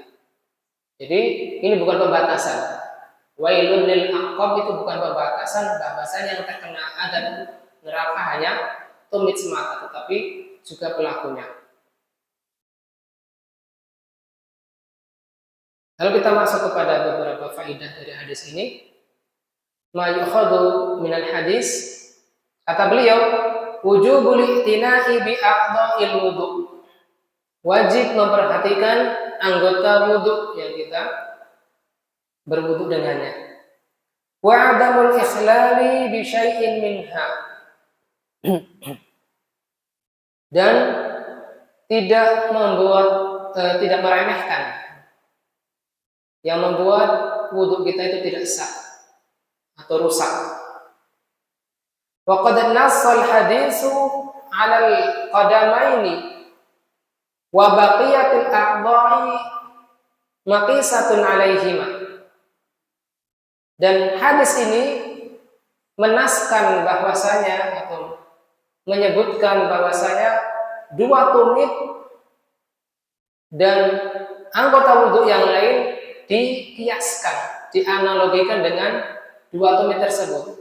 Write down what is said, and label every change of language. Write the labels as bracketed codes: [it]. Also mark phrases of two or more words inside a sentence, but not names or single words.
[id] Jadi ini bukan pembatasan. [ar] ويل للأعقاب [id] itu bukan pembatasan, bahwasanya yang terkena azab neraka hanya tumit semata, tetapi juga pelakunya. Lalu kita masuk kepada beberapa faedah dari hadis ini. [ar] ما يؤخذ من الحديث, [id] kata beliau, [ar] وجوب الاعتناء بأعضاء الوضوء. [id] Wajib memperhatikan anggota wudu yang kita berwudu dengannya. [ar] وعدم الإخلال بشيء منها. [id] Dan tidak meremehkan yang membuat wudu kita itu tidak sah atau rusak. [ar] وقد نص الحديث على القدمين وبقية الأعضاء مقيسة عليهما. [id] Dan hadis ini menaskan bahwasanya atau menyebutkan bahwasanya dua tumit dan anggota wudu yang lain dikiaskan, dianalogikan dengan dua tumit tersebut.